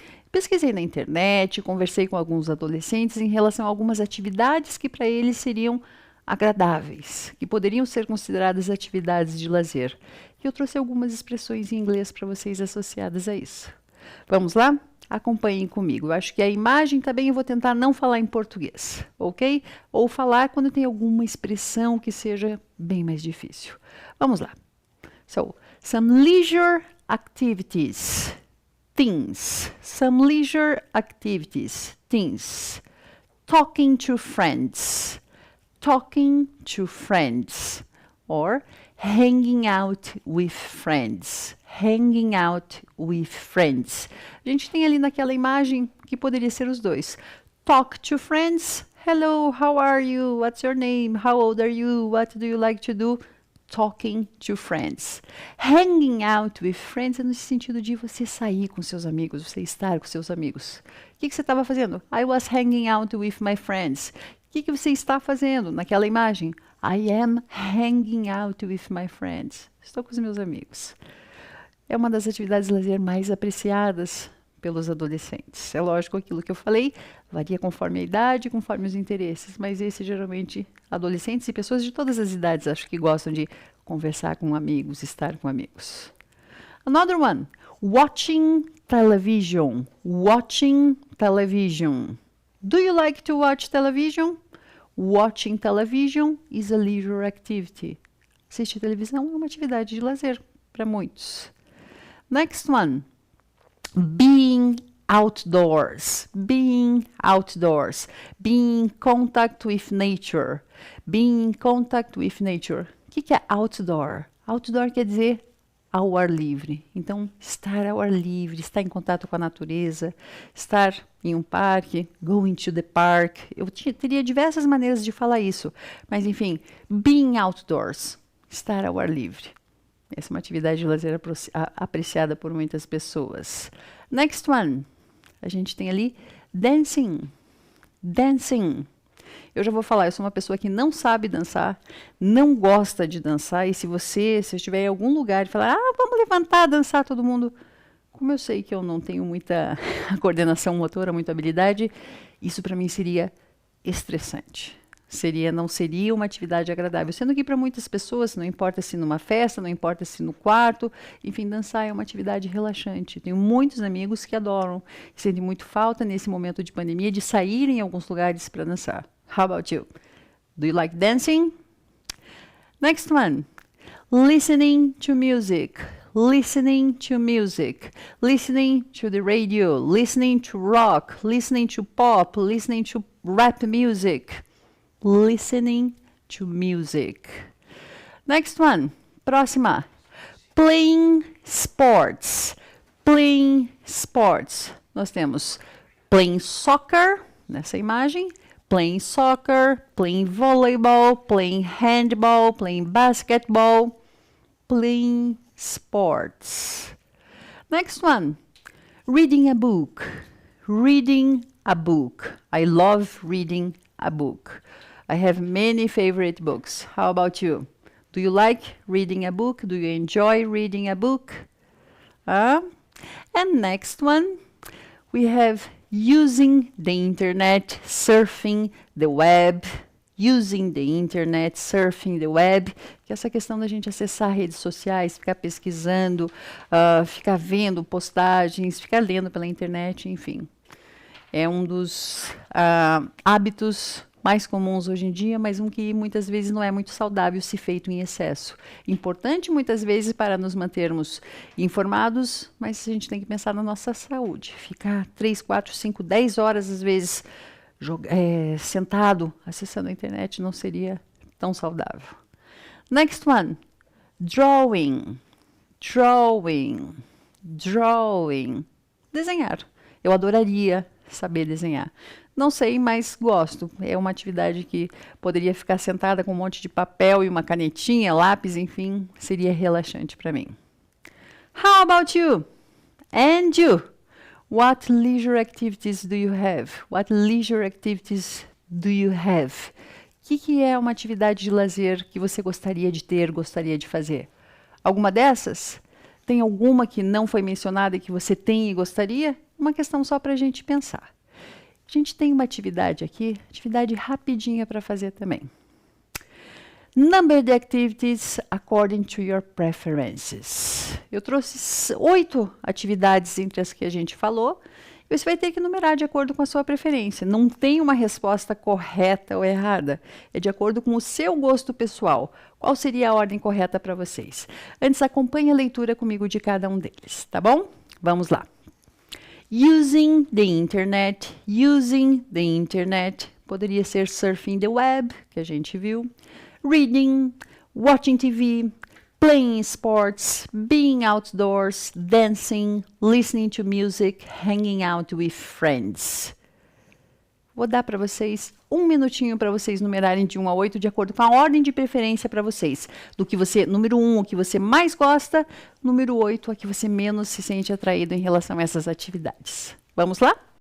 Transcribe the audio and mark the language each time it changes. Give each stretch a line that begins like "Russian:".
Portuguese: Pesquisei na internet, conversei com alguns adolescentes em relação a algumas atividades que para eles seriam agradáveis, que poderiam ser consideradas atividades de lazer. E eu trouxe algumas expressões em inglês para vocês associadas a isso. Vamos lá? Acompanhem comigo. Eu acho que a imagem também eu vou tentar não falar em português, ok? Ou falar quando tem alguma expressão que seja bem mais difícil. Vamos lá.
English: So, some leisure activities. Teens. Some leisure activities. Teens. Talking to friends. Talking to friends. Or hanging out with friends. Hanging out with friends.
Portuguese: A gente tem ali naquela imagem que poderia ser os dois.
English: Talk to friends. Hello, how are you? What's your name? How old are you? What do you like to do? Talking to friends. Hanging out with friends
Portuguese: é no sentido de você sair com seus amigos, você estar com seus amigos. O que você estava fazendo?
English: I was hanging out with my friends.
Portuguese: O que você está fazendo naquela imagem?
English: I am hanging out with my friends.
Portuguese: Estou com os meus amigos. É uma das atividades de lazer mais apreciadas pelos adolescentes. É lógico, aquilo que eu falei varia conforme a idade, conforme os interesses, mas esse geralmente adolescentes e pessoas de todas as idades acho que gostam de conversar com amigos, estar com amigos.
English: Another one, watching television. Watching television. Do you like to watch television? Watching television is a leisure activity.
Portuguese: Assistir televisão é uma atividade de lazer para muitos.
English: Next one, being outdoors. Being outdoors. Being in contact with nature. Being in contact with nature.
Portuguese: O que é outdoor? Outdoor quer dizer ao ar livre. Então, estar ao ar livre, estar em contato com a natureza, estar em um parque,
English: going to the park.
Portuguese: Eu teria diversas maneiras de falar isso, mas enfim,
English: being outdoors,
Portuguese: estar ao ar livre. Essa é uma atividade de lazer apreciada por muitas pessoas.
English: Next one,
Portuguese: a gente tem ali dancing. Dancing. Eu já vou falar, eu sou uma pessoa que não sabe dançar, não gosta de dançar, e se eu estiver em algum lugar e falar, vamos levantar, dançar todo mundo, como eu sei que eu não tenho muita coordenação motora, muita habilidade, isso para mim seria estressante. Não seria uma atividade agradável. Sendo que para muitas pessoas, não importa se numa festa, não importa se no quarto, enfim, dançar é uma atividade relaxante. Tenho muitos amigos que adoram, sentem muito falta nesse momento de pandemia de sair em alguns lugares para dançar.
English: How about you? Do you like dancing? Next one. Listening to music. listening to music, listening to the radio, listening to rock, listening to pop, listening to rap music, listening to music. Next one,
Portuguese: próxima,
English: playing sports, playing sports.
Portuguese: Nós temos
English: playing soccer,
Portuguese: nessa imagem,
English: playing soccer, playing volleyball, playing handball, playing basketball, playing sports. Next one, reading a book, reading a book. I love reading a book. I have many favorite books. How about you? Do you like reading a book? Do you enjoy reading a book? And next one, we have using the internet, surfing the web,
Portuguese: using the internet, surfing the web, que é essa questão da gente acessar redes sociais, ficar pesquisando, ficar vendo postagens, ficar lendo pela internet, enfim. É um dos hábitos mais comuns hoje em dia, mas um que muitas vezes não é muito saudável se feito em excesso. Importante muitas vezes para nos mantermos informados, mas a gente tem que pensar na nossa saúde. Ficar 3, 4, 5, 10 horas às vezes sentado acessando a internet não seria tão saudável.
English: Next one, drawing, drawing, drawing.
Portuguese: Desenhar. Eu adoraria saber desenhar. Não sei, mas gosto. É uma atividade que poderia ficar sentada com um monte de papel e uma canetinha, lápis, enfim, seria relaxante para mim.
English: How about you? And you? What leisure activities do you have? What leisure activities do you have?
Portuguese: O que é uma atividade de lazer que você gostaria de ter, gostaria de fazer? Alguma dessas? Tem alguma que não foi mencionada e que você tem e gostaria? Uma questão só para a gente pensar. A gente tem uma atividade aqui, atividade rapidinha para fazer também.
English: Number the activities according to your preferences.
Portuguese: Eu trouxe 8 atividades entre as que a gente falou, e você vai ter que numerar de acordo com a sua preferência. Não tem uma resposta correta ou errada, é de acordo com o seu gosto pessoal. Qual seria a ordem correta para vocês? Antes, acompanhe a leitura comigo de cada um deles, tá bom? Vamos lá.
English: Using the internet, using the internet,
Portuguese: poderia ser
English: surfing the web,
Portuguese: que a gente viu,
English: reading, watching TV, playing sports, being outdoors, dancing, listening to music, hanging out with friends.
Portuguese: Vou dar para vocês 1 minutinho para vocês numerarem de 1 a 8, de acordo com a ordem de preferência para vocês. Do que você, número 1, o que você mais gosta, número 8, a que você menos se sente atraído em relação a essas atividades. Vamos lá?